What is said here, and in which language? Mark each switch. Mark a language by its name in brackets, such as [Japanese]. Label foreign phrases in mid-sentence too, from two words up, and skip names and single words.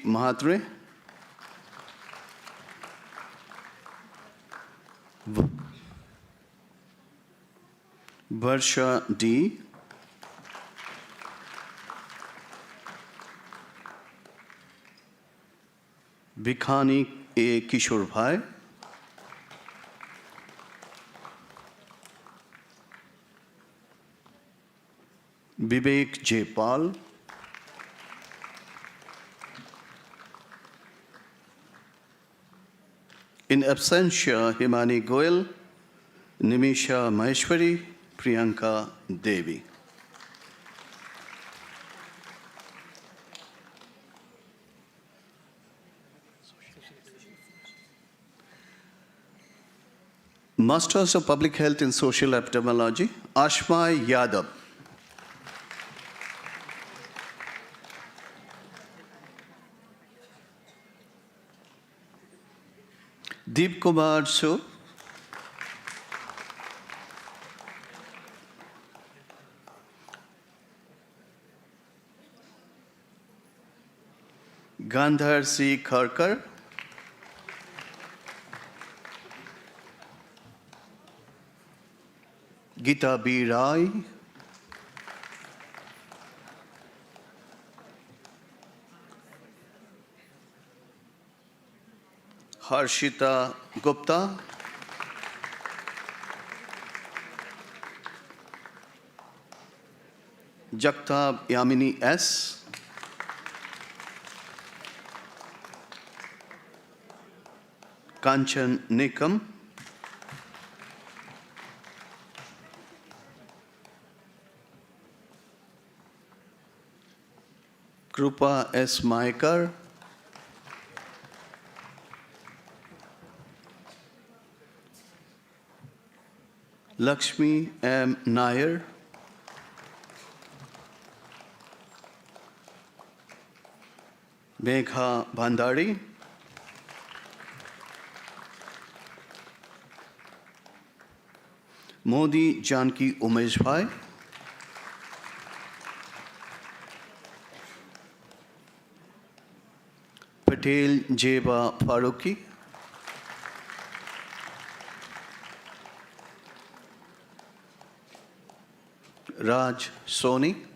[English] Mahatre, Varsha D. Bikhani A. Kishore Bhai, Vivek J. Pal, in absentia Himani Goyal, Nimisha Maheshwari, Priyanka Devi. Masters of Public Health in Social Epidemiology, Ashma Yadav. Deep Kumar Su, Gandhar C. Kharkar, Gita B. Rai, Harshita Gupta, Jagtab Yamini S, Kanchan Nikam, Krupa S. Maikar, Lakshmi M. Nair, Megha Bhandari, Modi Janki Umesh Bhai, Patel Jeba Faruqi, Raj Soni,